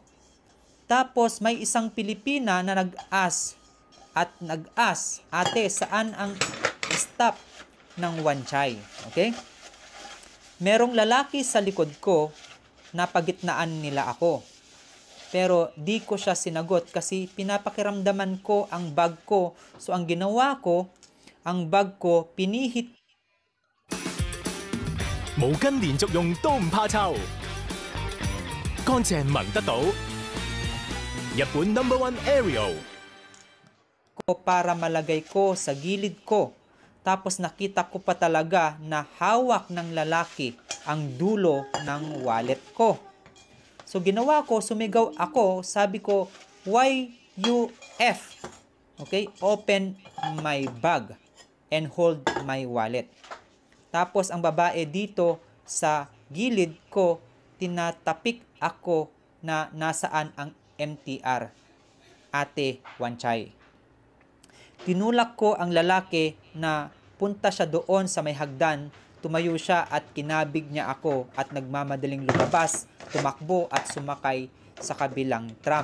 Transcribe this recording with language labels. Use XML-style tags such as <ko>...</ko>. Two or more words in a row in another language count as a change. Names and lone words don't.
<tl>Tapos may isang Pilipina na nag-ask, "Ate, saan ang stop ng Wan Chai?" Okay? Merong lalaki sa likod ko na pagitnaan nila ako. Pero di ko siya sinagot kasi pinapakiramdaman ko ang bag ko. So ang ginawa ko, ang bag ko pinihit.</tl> <yue>毛巾連續用都唔怕臭，乾淨聞得到。日本 No.1 Ariel</yue> <tl>ko para malagay ko sa gilid ko. Tapos nakita ko pa talaga na hawak ng lalaki ang dulo ng wallet ko. So ginawa ko, sumigaw ako, sabi ko, "YUF?" Okay?</tl> <en>"Open my bag and hold my wallet."</en> <tl>Tapos ang babae dito sa gilid ko, tinatapik ako na nasaan ang MTR, Ate Wan Chai. Tinulak ko ang lalaki na punta siya doon sa may hagdan, tumayo siya at kinabig niya ako at nagmamadaling lumabas, tumakbo at sumakay sa kabilang tram.</tl>